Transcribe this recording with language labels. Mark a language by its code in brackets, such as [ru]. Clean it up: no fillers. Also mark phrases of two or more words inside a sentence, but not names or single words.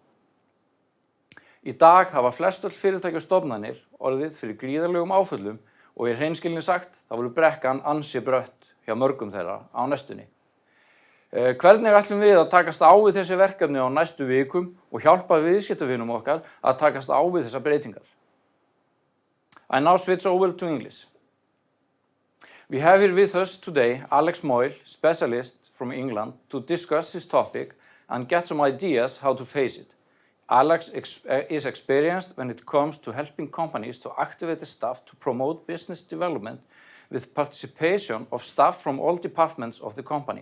[is] Í dag hafa flestöll fyrirtæki og stofnanir orðið fyrir gríðarlegum áföllum og í hreinskilni sagt, það voru brekkan ansi brött hjá mörgum þeirra á næstunni. Hvernig ætlum við að takast á við þessi verkefni á næstu vikum og hjálpa viðskiptavinum okkar að takast á við þessar breytingar? [en] I now switch over to English. We have here with us today Alex Moyle, specialist from England, to discuss this topic and get some ideas how to face it. Alex is experienced when it comes to helping companies to activate the staff to promote business development with participation of staff from all departments of the company.